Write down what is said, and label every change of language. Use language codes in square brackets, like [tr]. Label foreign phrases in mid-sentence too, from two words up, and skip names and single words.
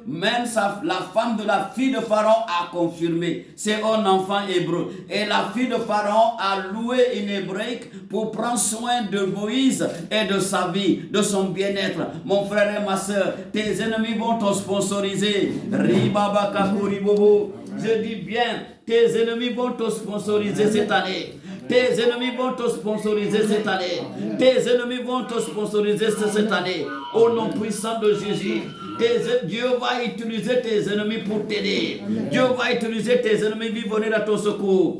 [fr] Même la femme de la fille de Pharaon a confirmé. C'est un enfant hébreu. Et la fille de Pharaon a loué une hébraïque pour prendre soin de Moïse et de sa vie, de son bien-être. Mon frère et ma soeur, tes ennemis vont te sponsoriser. Ribaba kakuri bobo. Je dis bien, tes ennemis vont te sponsoriser cette année. Tes ennemis vont te sponsoriser cette année. Tes ennemis vont te sponsoriser cette année. Au nom puissant de Jésus. Dieu va utiliser tes ennemis pour t'aider. Dieu va utiliser tes ennemis qui vont venir à ton secours.